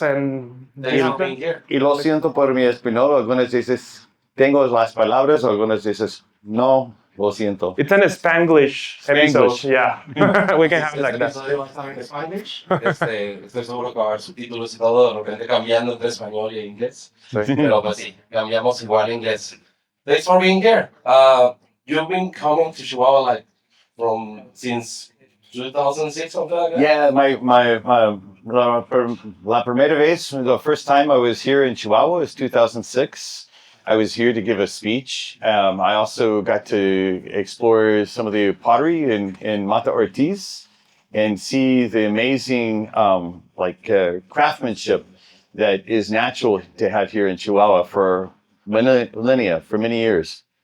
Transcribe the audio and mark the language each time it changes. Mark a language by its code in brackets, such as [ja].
[es] Y lo siento por mi español. Algunas veces tengo las palabras, algunas veces no. Lo siento. [en] It's an Spanglish episode, yeah. We can have it like that. [es] Episodio va a estar en Spanish. Estoy seguro que va a haber subtítulos y todo, de repente cambiando entre español y inglés. Sí. Pero pues sí, cambiamos igual a inglés. [en] Thanks for being here. You've been coming to Chihuahua since 2006, something like that? Yeah, [es] la primera vez, [en] the first time I was here in Chihuahua was 2006. I was here to give a speech. I also got to explore some of the pottery in Mata Ortiz and see the amazing craftsmanship that is natural to have here in Chihuahua for millennia, for many years.